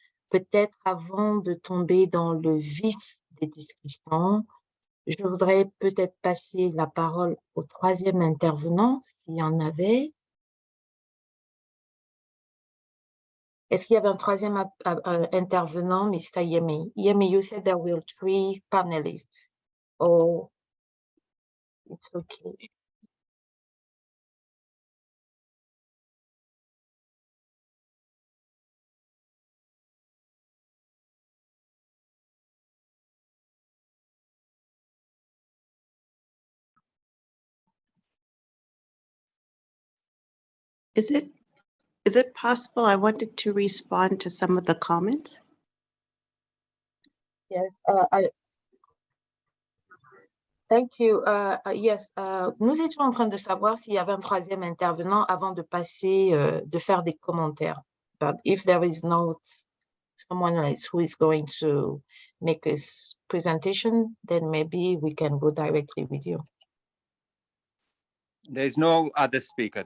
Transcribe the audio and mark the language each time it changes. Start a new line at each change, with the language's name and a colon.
French: Peut-être avant de tomber dans le vif des discussions, je voudrais peut-être passer la parole au 3e intervenant, s'il y en avait. Est-ce qu'il y avait un 3e intervenant, Mr. Yemi?
English: Yemi, you said there were 3 panelists. Oh, it's okay. Is it possible? I wanted to respond to some of the comments. Yes, thank you.
French: Yes, nous étions en train de savoir s'il y avait un 3e intervenant avant de passer, de faire des commentaires.
English: But if there is not someone else who is going to make this presentation, then maybe we can go directly with you. There's no other speaker.